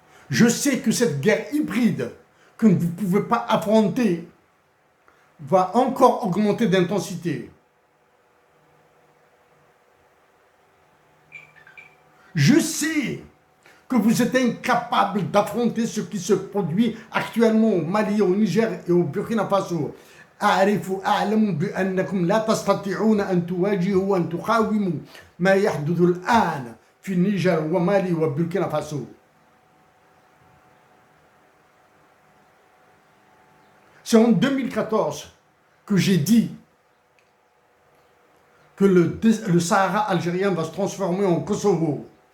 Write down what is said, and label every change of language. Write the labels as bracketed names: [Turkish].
[French] Je sais que cette guerre hybride que vous ne pouvez pas affronter va encore augmenter d'intensité. Je sais que vous êtes incapable d'affronter ce qui se produit actuellement au Mali, au Niger et au Burkina Faso. [Arabic] أعلم بأنكم لا تستطيعون أن تواجهوا وأن تقاوموا ما يحدث الآن في النيجر ومالي وبوركينا فاسو. [French] C'est en 2014 que j'ai dit que le Sahara algérien va se transformer en Kosovo.